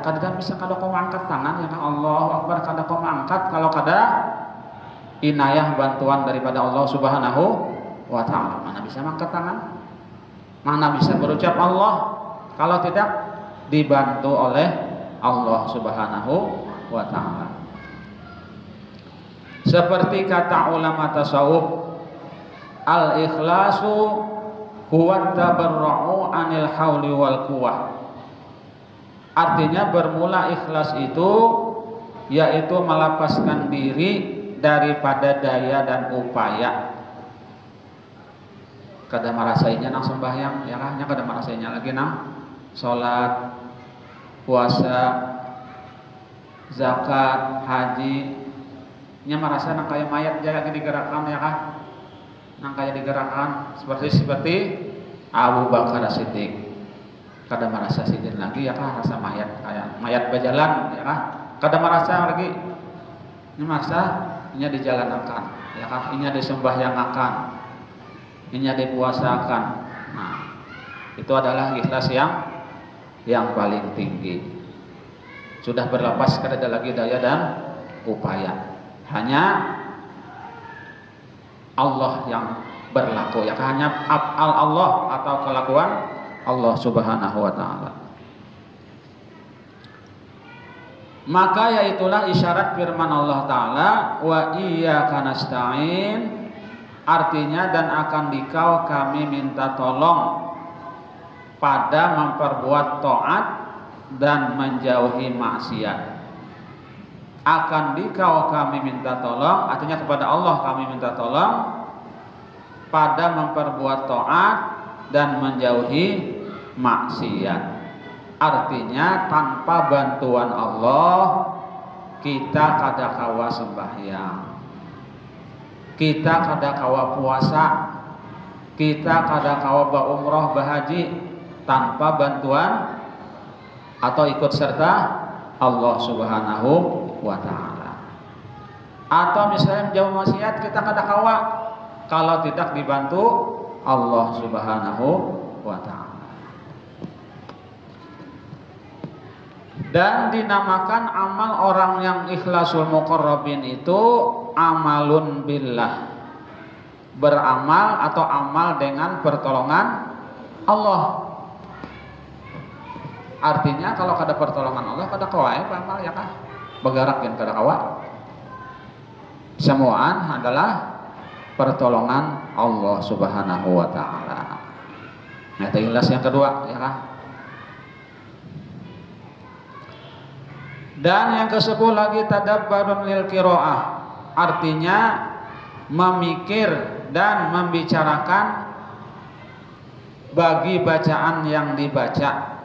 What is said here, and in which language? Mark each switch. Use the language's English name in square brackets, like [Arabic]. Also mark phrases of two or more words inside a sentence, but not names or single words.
[Banjar] Kadang bisa kada kau angkat tangan [Arabic] ya Allah Akbar, [Banjar] kada kau angkat kalau kada inayah bantuan daripada Allah [Arabic] Subhanahu wa taala. [Banjar] Mana bisa angkat tangan? Mana bisa berucap Allah kalau tidak dibantu oleh Allah [Arabic] Subhanahu wa taala. [Banjar] Seperti kata ulama tasawuf, [Arabic] al-ikhlasu huwa tabarru'u anil hauli wal quwwah. [Indonesian] Artinya bermula ikhlas itu yaitu melepaskan diri daripada daya dan upaya. [Banjar] Kada merasainya nang sembahyang ya kan, kada merasainya lagi nang salat, puasa, zakat, haji. Nya merasa nang kaya mayat aja lagi digerakkan ya kan. Nang kaya digerakkan seperti Abu Bakar As-Siddiq. Kada merasa sidin lagi ya kan, rasa mayat kayak mayat berjalan ya kan. Kada merasa lagi. Ini merasa nya dijalankan ya kan, ini disembahyangakan. Ini dipuasakan. Nah, itu adalah ikhlas yang paling tinggi. Sudah berlepas kada ada lagi daya dan upaya. Hanya Allah yang berlaku ya, hanya af'al Allah atau kelakuan Allah [Arabic] Subhanahu wa taala. [Banjar] Maka yaitulah isyarat firman Allah taala, [Arabic] wa iyyaka nasta'in. [Indonesian] Artinya dan akan dikau kami minta tolong pada memperbuat taat dan menjauhi maksiat. Akan dikau kami minta tolong, artinya kepada Allah kami minta tolong pada memperbuat taat dan menjauhi maksiat. [Banjar] Artinya tanpa bantuan Allah kita kada kawa sembahyang, kita kada kawa puasa, kita kada kawa berumrah berhaji tanpa bantuan atau ikut serta Allah [Arabic] Subhanahu wa taala. [Banjar] Atau misalnya jauh maksiat kita kada kawa kalau tidak dibantu Allah [Arabic] Subhanahu wa taala. [Banjar] Dan dinamakan amal orang yang [Arabic] ikhlasul muqarrabin [Banjar] itu [Arabic] amalun billah, [Banjar] beramal atau amal dengan pertolongan Allah. Artinya kalau kada pertolongan Allah kada kawa amal ya kah? Bergerak yang kada kawa. Semuaan adalah pertolongan Allah [Arabic] Subhanahu wa taala. [Banjar] Nah, itu ikhlas yang kedua ya kah? Dan yang ke-10 lagi [Arabic] tadabbarun lil qiraah. [Banjar] Artinya memikir dan membicarakan bagi bacaan yang dibaca.